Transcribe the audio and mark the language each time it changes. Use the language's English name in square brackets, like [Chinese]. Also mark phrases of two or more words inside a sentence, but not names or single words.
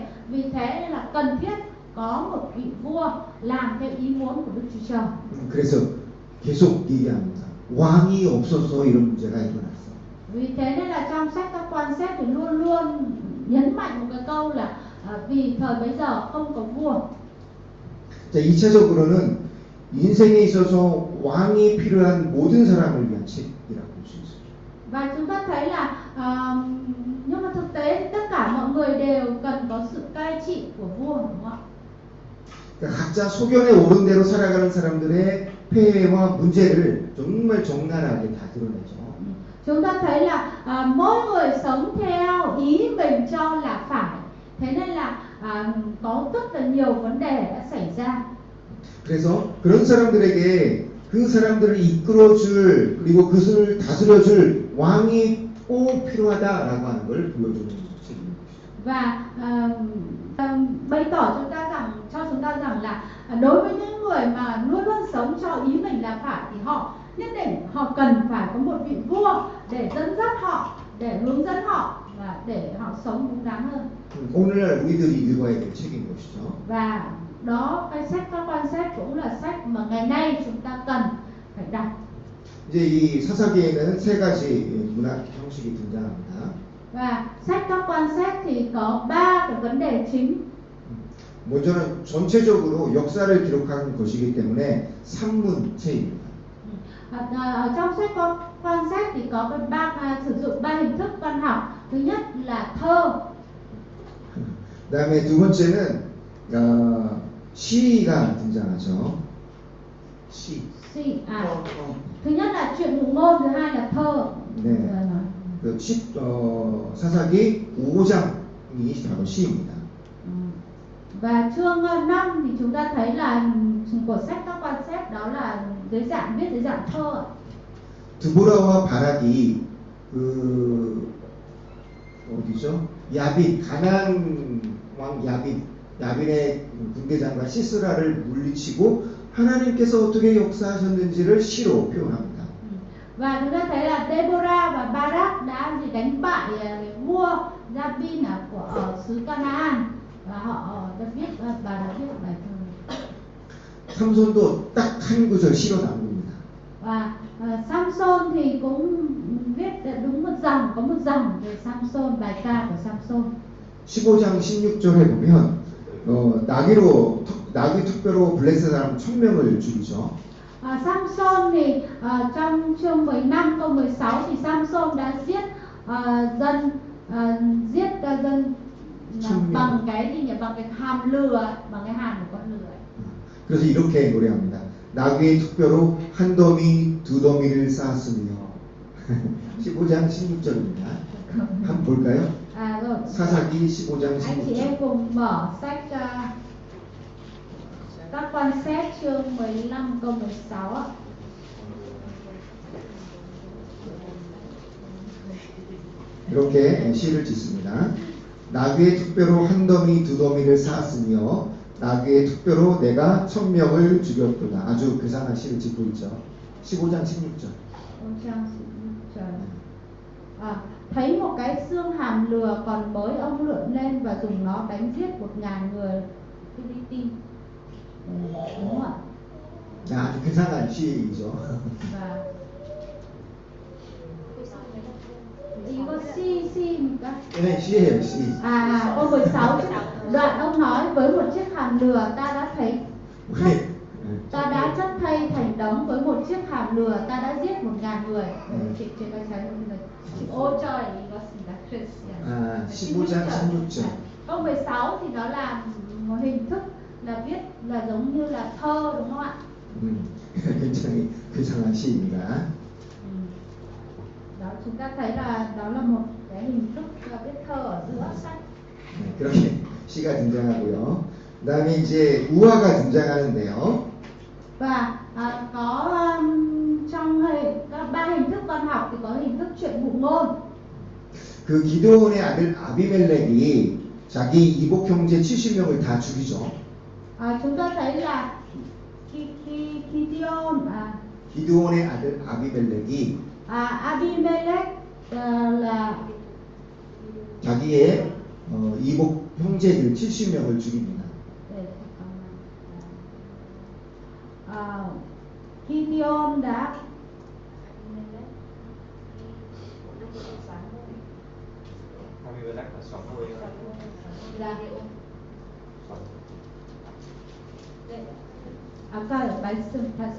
[Vietnamese] Vì thế nên là cần thiết có một vị vua làm theo ý muốn của Đức Chúa Trời. [Korean] 그래서 계속 얘기합니다. 왕이 없어서 이런 문제가 일어났어. [Vietnamese] Vì thế nên là trong sách các quan xét thì luôn luôn nhấn mạnh một cái câu là vì thời bấy giờ không có vua. [Korean] 자, 2차적으로는 인생에 있어서 왕이 필요한 모든 사람을 위한 책이라고 볼 수 있어요. [Vietnamese] Và chúng ta thấy là nhưng mà thực tế thì tất cả mọi người đều cần có sự cai trị của vua, đúng không ạ? [Korean] 그러니까 각자 소견에 오른 대로 살아가는 사람들의 폐해와 문제를 정말 적나라하게 다 드러내죠. [Vietnamese] Chúng ta thấy là mỗi người sống theo ý mình cho là phải, thế nên là có rất là nhiều vấn đề đã xảy ra. [Korean] 그래서 그런 사람들에게 그 사람들을 이끌어줄 그리고 그것을 다스려줄 왕이 꼭 필요하다라고 하는 걸 보여주는 책입니다. [Vietnamese] Và bày tỏ cho chúng ta rằng là đối với những người mà luôn luôn sống cho ý mình là phải thì họ nhất định họ cần phải có một vị vua để dẫn dắt họ, để hướng dẫn họ và để họ sống đúng đắn hơn. [Korean] 오늘날 우리들이 읽어야 될 책인 것이죠. [Vietnamese] Và đó, cái sách các quan xét cũng là sách mà ngày nay chúng ta cần phải đọc. [Korean] 이제 이 사사기에는 세 가지 문학 형식이 등장합니다. [Vietnamese] Và sách các quan xét thì có 3 cái vấn đề chính. [Korean] 먼저는 전체적으로 역사를 기록한 것이기 때문에 산문체입니다. [Vietnamese] Ở trong sách quan xét thì có sử dụng 3 hình thức văn học. Thứ nhất là thơ. [Korean] 그다음에 두 번째는 시가 등장하죠. 시. [Vietnamese] Thứ nhất là truyện ngụ ngôn, thứ hai là thơ. [Korean] 네. 사사기 5장이 바로 시입니다. [Vietnamese] Và chương 5 thì chúng ta thấy là của sách các quan xét đó là viết dưới dạng thơ. [Korean] 드보라와 바락이 어디죠? 야빈 가나안 왕 야빈의 군대장과 시스라를 물리치고 하나님께서 어떻게 역사하셨는지를 시로 표현합니다. [Vietnamese] Và chúng ta thấy là Deborah và Barak đã đánh bại vua Jabin ở xứ Canaan và họ đã viết bài thơ. [Korean] 삼손도 딱 한 구절 시로 남깁니다. [Vietnamese] Và Samson thì cũng viết đúng một dòng, có một dòng về Samson, bài ca của Samson. [Korean] 15장 16절에 보면 나귀 특별로 블레셋 사람 1000명을 죽이죠. [Vietnamese] Samson thì trong chương 15 câu 16 thì Samson đã giết dân bằng cái hàm lừa, bằng cái hàm của con lừa. [Korean] 그래서 이렇게 노래합니다. 나귀의 특별로 한 더미 두 더미를 쌓았으며 15장 16절입니다. 한번 볼까요? [Vietnamese] Rồi. [Korean] 사사기 15장 [Vietnamese] Anh chị em [Korean] 16절. [Vietnamese] cùng mở sách Các quan xét chương 15 câu 16 ạ. [Korean] 이렇게 시를 짓습니다. 나귀의 특별로 한 더미 두 더미를 쌓았으며 나귀의 특별로 내가 1000명을 죽였도다. 아주 괴상한 시를 짓고 있죠. 15장 16절. [Vietnamese] Thấy một cái xương hàm lừa còn mới, ông lượn lên và dùng nó đánh giết 1000 người Philippines. Đúng không ạ? [Korean] 아주 괴상한 시이죠. Và 이거 C cả. 네, 시예요, 시. [Vietnamese] Câu 16 đoạn ông nói với một chiếc hàm lừa ta đã thấy ta đã chất thay thành đống với một chiếc hàm lừa ta đã giết 1000 người. Chị có thấy ôi trời, nó [Korean] 15장 16절. [Vietnamese] câu 16 thì nó là một hình thức là viết là giống như là thơ, đúng không ạ? [Korean] 굉장히 괴상한 시입니다. [Vietnamese] Đó, chúng ta thấy là đó là một cái hình thức là viết thơ ở giữa sách. [Korean] 그렇게 시가 등장하고요. 그다음에 이제 우화가 등장하는데요. [Vietnamese] Và có trong các ba hình thức văn học thì có hình thức chuyện ngụ ngôn. [Korean] 그 기드온의 아들 아비멜렉이 자기 이복 형제 70명을 다 죽이죠. [Vietnamese] Chúng ta thấy là [Korean] 기드온의 아들 아비멜렉이 [Vietnamese] Abimelech là [Korean] 자기의 이복 형제들 70명을 죽입니다. Gideon đã 아까 말씀 다시